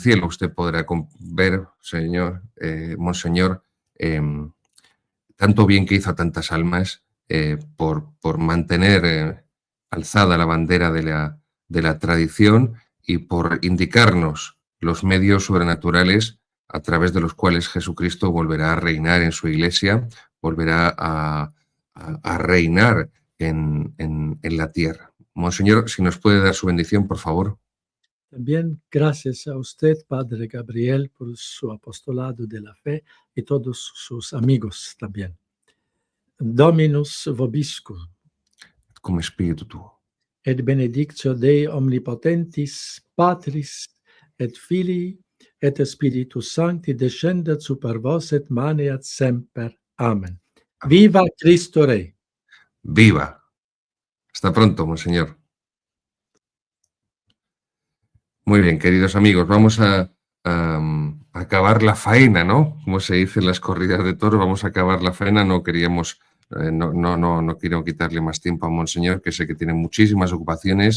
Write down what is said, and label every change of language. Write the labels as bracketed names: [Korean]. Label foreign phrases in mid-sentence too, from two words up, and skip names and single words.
[Spanish] cielo usted podrá ver, señor, monseñor, tanto bien que hizo a tantas almas por mantener alzada la bandera de la tradición y por indicarnos los medios sobrenaturales a través de los cuales Jesucristo volverá a reinar en su iglesia, volverá a reinar en la tierra. Monseñor, si nos puede dar su bendición, por favor. También gracias a usted, Padre Gabriel, por su apostolado de la fe y todos sus amigos también. [Latin] Dominus vobiscum. Cum spiritu tuo. Et benedictio Dei omnipotentis, Patris, et Filii, et Spiritus Sancti descendat super vos et maneat semper. [Spanish] Amén. Viva Cristo Rey. ¡Viva! Hasta pronto, monseñor. Muy bien, queridos amigos, vamos a acabar la faena, ¿no? Como se dice en las corridas de toros, vamos a acabar la faena. No queríamos, no quiero quitarle más tiempo a monseñor, que sé que tiene muchísimas ocupaciones.